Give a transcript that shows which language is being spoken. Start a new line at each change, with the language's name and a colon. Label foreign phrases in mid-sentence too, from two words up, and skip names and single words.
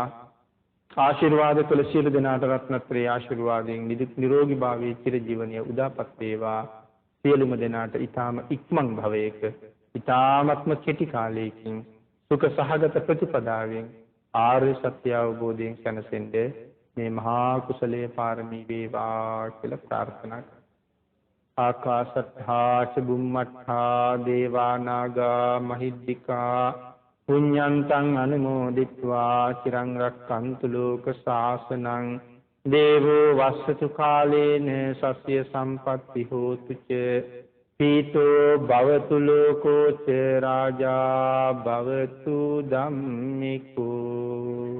Sinhala: ආශිර්වාද කළ සියලු දෙනාට රත්නත්‍රි ආශිර්වාදයෙන් නිදුක් නිරෝගී භාවයේ චිරජීවනයේ උදාපත් වේවා. සියලුම දෙනාට ඊ타ම ඉක්මන් භවයක ඊ타මත්ම කෙටි කාලයකින් සුඛ සහගත ප්‍රතිපදාවෙන් ආර්ය සත්‍ය අවබෝධයෙන් සැනසෙන්න මේ මහා කුසලයේ පාරමී වේවා කියලා ප්‍රාර්ථනා කරා.
Pali: ආකාශත්ථා ච බුම්මත්ථා දේවා නාග මහිද්దికා පුඤ්ඤන්තං අනුමෝදිත්වා චිරං රක්ඛන්තු ලෝක ශාසනං දේවෝ වස්සතු කාලේන සස්ය සම්පත්ති හෝතු ච පීතෝ භවතු ලෝකෝ ච රාජා භවතු ධම්මිකෝ.